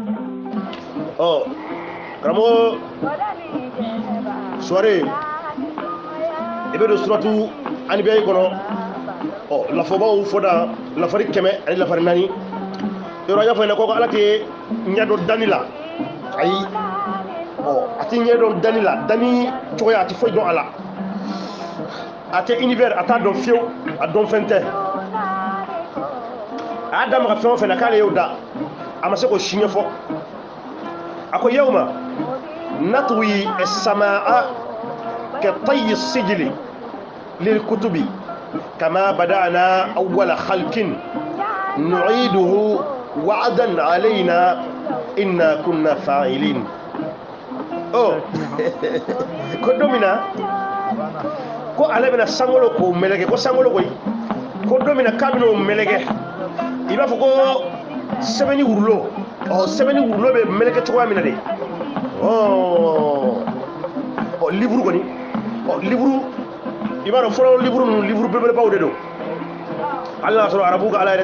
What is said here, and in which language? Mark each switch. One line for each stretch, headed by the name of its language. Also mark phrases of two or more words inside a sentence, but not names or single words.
Bambara: karamɔgɔ soirée i bɛ don suratu Anbiya kɔnɔ lafɔbaw fɔda lafari 100 ani lafari 4 yɔrɔ an y'a fɔ ɲɛna ko ala tɛ ɲɛdɔn danni la ayi a tɛ ɲɛdɔn danni la danni cogoya a tɛ foyi dɔn a la a tɛ univers a t'a dɔn fiyewu a dɔn fɛn tɛ a y'a da maga fɛn o fɛn na k'ale y'o da a ma se k'o si ɲɛfɔ a ko
Arabic: يوم نطوي السماء كطي السجل للكتب كما بدأنا أول خلق نعيده وعدا علينا إنا كنا فاعلين
Bambara: كدومنا ko ale bɛna sankolo k'o meleke ko sankolo koyi ko don min na k'a bɛna o meleke i b'a fɔ ko sɛbɛnni wurulo sɛbɛnni wurulo bɛ meleke cogoya min na
French: de livre
Bambara: kɔni livre i b'a dɔn fɔlɔ livre ninnu livre belebelebaw de don hali n'a sɔrɔ arabu ka ala yɛrɛ